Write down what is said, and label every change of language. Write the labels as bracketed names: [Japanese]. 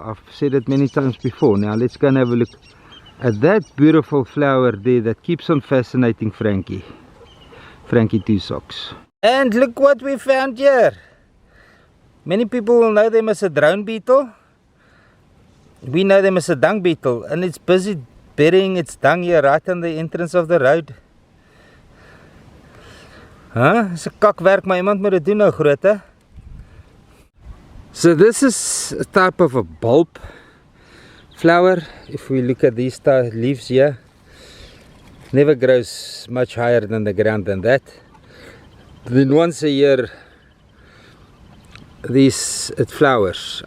[English] I've said it many times before. Now let's go and have a look at that beautiful flower there that keeps on fascinating Frankie Two Socks. And look what we found here. Many people will know them as a drone beetle. We know them as a dung beetle, and it's busy burying its dung here right on the entrance of the road. [Afrikaans] Dis 'n kakwerk, maar iemand moet dit doen nou, grootte. [English] So this is a type of a bulb flower. If we look at these leaves here, never grows much higher than the ground than that. Then once a year it flowers.